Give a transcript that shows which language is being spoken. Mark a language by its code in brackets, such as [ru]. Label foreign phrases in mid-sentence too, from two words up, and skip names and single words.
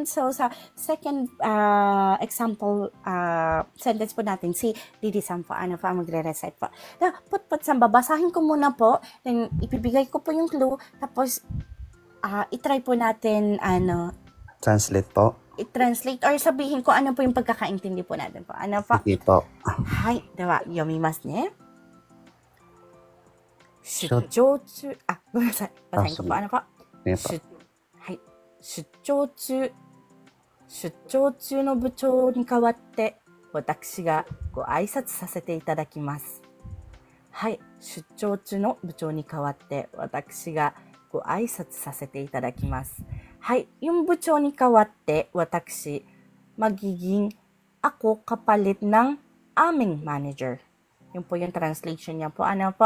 [tl] So, sa second example sentence po natin, si Didi-san po, ano po ang magre-recite po. Now, Potpot-san, babasahin ko muna po, then ipibigay ko po yung clue, tapos itry po natin, Translate po. i-translate or sabihin ko ano po yung pagkakaintindi po natin po. Ano po? Sige po. [ja] はい、では、読みますね. Shut- 出張中、ごめんなさい。 [tl] basahin ko po. Ano po? Sige po. [ja] はい。出張中の部長に代わって、私がご挨拶させていただきます。はい。出張中の部長に代わって、私がご挨拶させていただきます。はい。 [tl] Yung [ja] 部長に代わって、私, [tl] magiging ako kapalit ng aming manager. Yun po yung translation niya po. Ano po?